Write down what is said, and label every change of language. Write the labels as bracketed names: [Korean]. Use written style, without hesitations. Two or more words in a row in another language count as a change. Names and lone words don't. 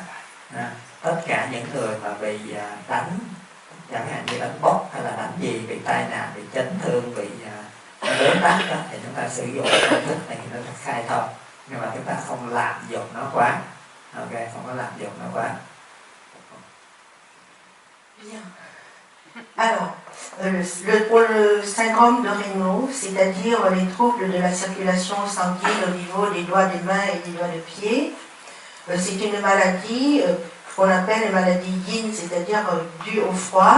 [Vietnamese] Tất cả những người mà bị đánh, chẳng hạn như đánh bốc hay là đánh gì, bị tai nạn, bị chấn thương, bị bế tắc đó, thì chúng ta sử dụng công thức này thì nó khai thông, nhưng mà chúng ta không lạm dụng nó quá. Ok, không có lạm dụng nó quá. [French] Alors, pour le syndrome de Raynaud, c'est-à-dire les troubles de la circulation sanguine au niveau des doigts des mains et des doigts de pied, c'est une maladie qu'on appelle une maladie yin, c'est-à-dire due au froid.